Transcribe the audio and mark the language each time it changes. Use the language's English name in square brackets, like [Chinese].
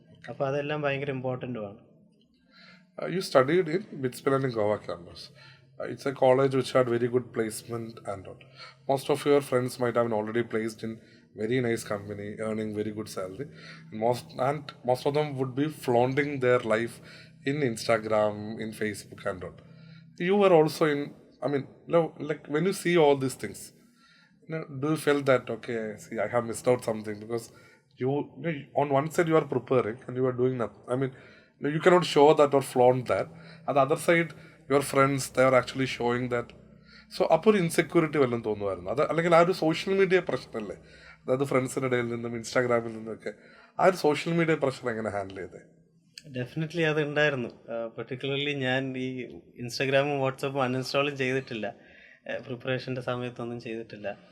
[Malayalam] അപ്പോൾ അതെല്ലാം ഭയങ്കര ഇമ്പോർട്ടൻറ്റുമാണ്. [English] You studied in Bitspilan in Goa campus. It's a college which had very good placement and all. Most of your friends might have been already placed in very nice company, earning very good salary. Most of them would be flaunting their life in Instagram, in Facebook and all. You were also in, I mean, like when you see all these things, do you feel that, okay, see, I have missed out something? Because on one side you are preparing and you are doing nothing. I mean, you cannot show that or flaunt that. On the other side, your friends, they are actually showing that. [Malayalam] So അപ്പോൾ ഒരു insecurity വല്ലതും തോന്നുമായിരുന്നു? അത് അല്ലെങ്കിൽ ആ ഒരു social media പ്രശ്നമല്ലേ, അതായത് ഫ്രണ്ട്സിൻ്റെ ഇടയിൽ നിന്നും ഇൻസ്റ്റാഗ്രാമിൽ നിന്നൊക്കെ ആ ഒരു സോഷ്യൽ മീഡിയ പ്രശ്നം എങ്ങനെ ഹാൻഡിൽ ചെയ്തേ? ഡെഫിനറ്റ്ലി അത് ഉണ്ടായിരുന്നു. പെർട്ടിക്കുലർലി ഞാൻ ഈ ഇൻസ്റ്റാഗ്രാമും വാട്സപ്പും അൺഇൻസ്റ്റാളും ചെയ്തിട്ടില്ല, പ്രിപ്പറേഷൻ്റെ സമയത്തൊന്നും ചെയ്തിട്ടില്ല.